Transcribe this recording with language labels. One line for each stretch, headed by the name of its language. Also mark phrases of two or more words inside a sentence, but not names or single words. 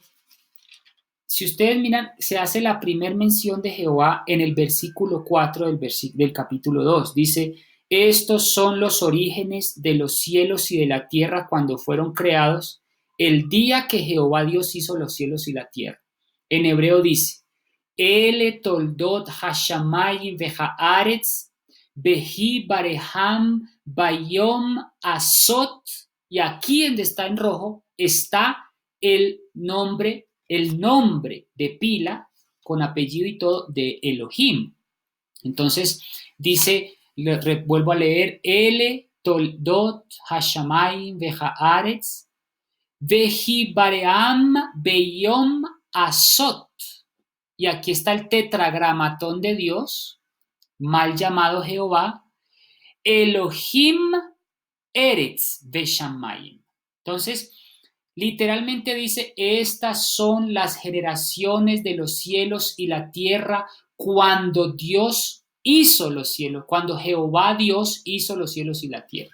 Spanish: Si ustedes miran, se hace la primera mención de Jehová en el versículo 4 del capítulo 2. Dice, estos son los orígenes de los cielos y de la tierra cuando fueron creados, el día que Jehová Dios hizo los cielos y la tierra. En hebreo dice,
Hebrew: אלה תולדות השמים והארץ, בהבראם ביום עשות,
Spanish: y aquí donde está en rojo está el nombre de pila con apellido y todo de Elohim. Entonces dice, vuelvo a leer,
Hebrew: אלה תולדות השמים והארץ, בהבראם ביום עשות.
Spanish: Y aquí está el tetragramatón de Dios, mal llamado Jehová,
Hebrew: אלהים ארץ ושמים.
Spanish: Entonces, literalmente dice, estas son las generaciones de los cielos y la tierra cuando Dios hizo los cielos, cuando Jehová Dios hizo los cielos y la tierra.